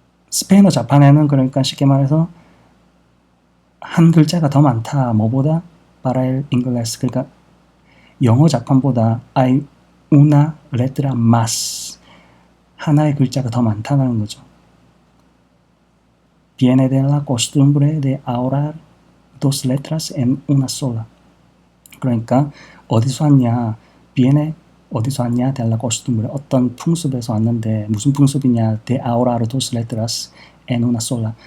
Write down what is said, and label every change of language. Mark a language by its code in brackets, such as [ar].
[ko] 스페인어 자판에는 그러니까 쉽게 말해서 한 글자가 더 많다. [es] 뭐보다? para el inglés. [ko] 그러니까 영어 자판보다 hay una letra más. 하나의 글자가 더 많다는 거죠. [es] Viene de la costumbre de ahorrar dos letras en una sola. [ko] 그러니까 어디서 왔냐? 어디서 왔냐? de la costumbre. 어떤 풍습에서 왔는데 무슨 풍습이냐? [es] de ahorrar dos letras en una sola.